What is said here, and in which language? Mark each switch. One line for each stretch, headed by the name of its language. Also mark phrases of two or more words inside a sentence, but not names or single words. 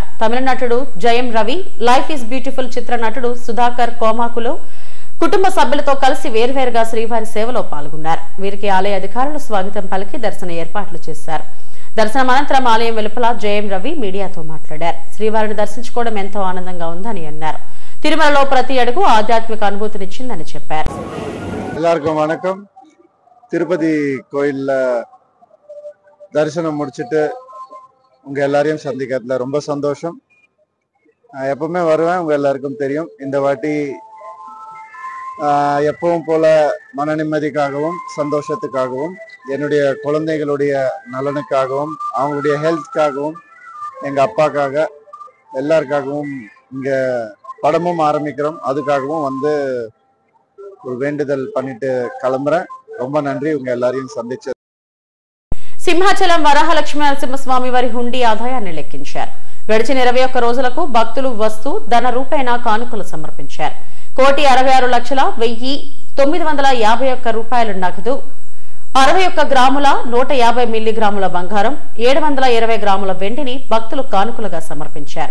Telugu: తమిళ నటుడు జయం రవి, లైఫ్ ఈజ్ బ్యూటిఫుల్ చిత్ర నటుడు సుధాకర్ కోమాకులు కుటుంబ సభ్యులతో కలిసి వేర్వేరుగా శ్రీవారి సేవలో పాల్గొన్నారు. వీరికి ఆలయ అధికారులు స్వాగతం పలికి దర్శన ఏర్పాట్లు చేశారు. దర్శనం అనంతరం ఆలయం వెలుపల జయం రవి మీడియాతో మాట్లాడారు. శ్రీవారిని దర్శించుకోవడం ఎంతో ఆనందంగా ఉందని అన్నారు. తిరుమలలో ప్రతి అడుగు ఆధ్యాత్మిక అనుభూతినిచ్చిందని చెప్పారు.
Tamil: எல்லாருக்கும் வணக்கம். திருப்பதி கோயில்ல தரிசனம் முடிச்சுட்டு உங்க எல்லாரையும் சந்திக்கிறதுல ரொம்ப சந்தோஷம். நான் எப்பவுமே வருவேன், உங்க எல்லாருக்கும் தெரியும். இந்த வாட்டி எப்பவும் போல மன நிம்மதிக்காகவும் சந்தோஷத்துக்காகவும் என்னுடைய குழந்தைகளுடைய நலனுக்காகவும் அவங்களுடைய ஹெல்த்காகவும் எங்கள் அப்பாக்காக எல்லாருக்காகவும் இங்கே படமும் ஆரம்பிக்கிறோம். அதுக்காகவும் வந்து ஒரு வேண்டுதல் பண்ணிட்டு கிளம்புறேன். ரொம்ப நன்றி உங்க எல்லாரையும் சந்திச்சது.
Telugu: సింహాచలం వరాహలక్ష్మీ నరసింహస్వామి వారి హుండీ ఆదాయాన్ని లెక్కించారు. గడిచిన 21 రోజులకు భక్తులు వస్తు ధన రూపేణ కానుకలు సమర్పించారు. 1,66,1,951 రూపాయల నగదు, 61 గ్రాముల 150 మిల్లీగ్రాముల బంగారం, 720 గ్రాముల వెండిని భక్తులు కానుకలుగా సమర్పించారు.